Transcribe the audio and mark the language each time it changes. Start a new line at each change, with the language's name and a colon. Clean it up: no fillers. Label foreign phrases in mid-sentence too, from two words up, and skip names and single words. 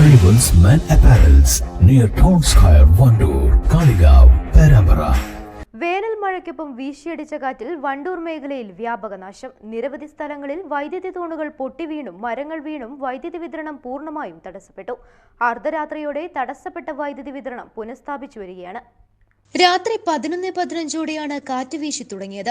English: Jewels Men Apparels near Town Square, Vandoor, Kaligav, Perambara.
Malayalam: വേനൽ മഴയ്ക്കൊപ്പം വീശിയടിച്ച കാറ്റിൽ വണ്ടൂർ മേഖലയിൽ വ്യാപകനാശം. നിരവധി സ്ഥലങ്ങളിൽ വൈദ്യുതി തൂണുകൾ പൊട്ടിവീണും മരങ്ങൾ വീണും വൈദ്യുതി വിതരണം പൂർണ്ണമായും തടസ്സപ്പെട്ടു. അർദ്ധരാത്രിയോടെ തടസ്സപ്പെട്ട വൈദ്യുതി വിതരണം പുനഃസ്ഥാപിച്ചു വരികയാണ്. രാത്രി 11:15 കാറ്റ് വീശി തുടങ്ങിയത്.